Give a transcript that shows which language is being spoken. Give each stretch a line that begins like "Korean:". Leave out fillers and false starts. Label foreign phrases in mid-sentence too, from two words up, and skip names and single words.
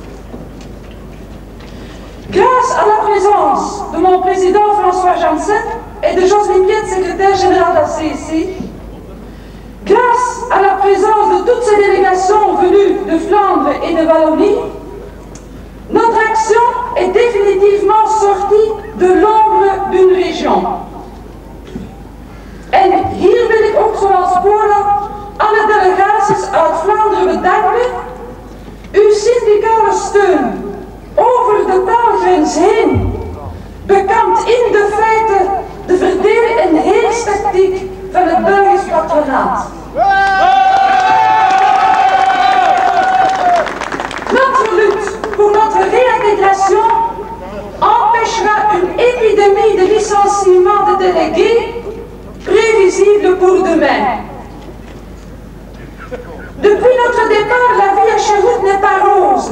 French: Grâce à la présence de mon président François Janssen et de Jocelyne Piette, secrétaire générale de la CIC, grâce à la présence de toutes ces délégations venues de Flandre et de Wallonie, notre action est définitivement sortie de l'ombre d'une région.
Dutch: En hier wil ik ook zoals Paula alle delegaties uit Vlaanderen bedanken. Uw syndicale steun over de taalgrens heen bekampt in de feite de verdeel- en heerstactiek van het Belgisch patronaat.
French: Notre lutte pour notre réintégration empêchera une épidémie de licenciement de délégués prévisible pour demain. Depuis notre départ, la vie à Sherwood n'est pas rose.